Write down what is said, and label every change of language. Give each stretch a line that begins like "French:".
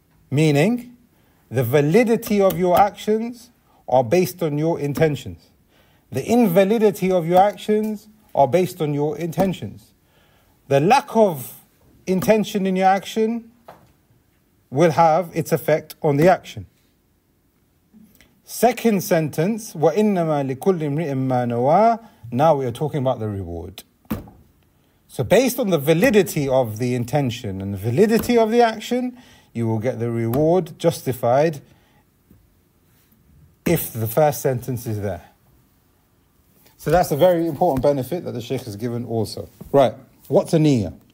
English: Meaning, the validity of your actions are based on your intentions. The invalidity of your actions are based on your intentions. The lack of intention in your action will have its effect on the action. Second sentence,
Arabic: وَإِنَّمَا لِكُلِّ امْرِئٍ مَّا نَوَىٰ.
English: Now we are talking about the reward. So based on the validity of the intention and the validity of the action, you will get the reward justified if the first sentence is there. So that's a very important benefit that the Shaykh has given also. Right. What's a niyyah?